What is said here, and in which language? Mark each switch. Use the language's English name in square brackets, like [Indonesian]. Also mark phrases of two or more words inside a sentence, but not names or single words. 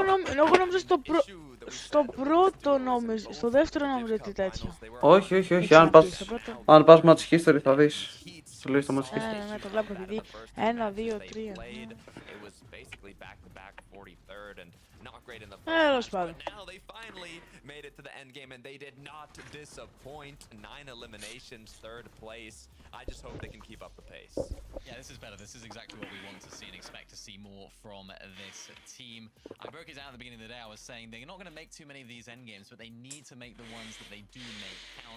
[Greek] Εγώ νόμιζα στο πρώτο νόμιζα, στο δεύτερο νόμιζα ότι τέτοιο. Όχι, όχι, όχι. Αν πας Match History θα δεις. Σου λέει στο Match History. Ναι, το βλέπω επειδή 1, 2, 3. Τέλος πάντων. [English] Made it to the end game and they did not disappoint. 9 eliminations, third place. I just hope they can keep up the pace. Yeah, this is better. This is exactly what we want to see and expect to see more from this team. I broke it down at the beginning of the day. I was saying they're not going to make too many of these end games, but they need to make the ones that they do make count.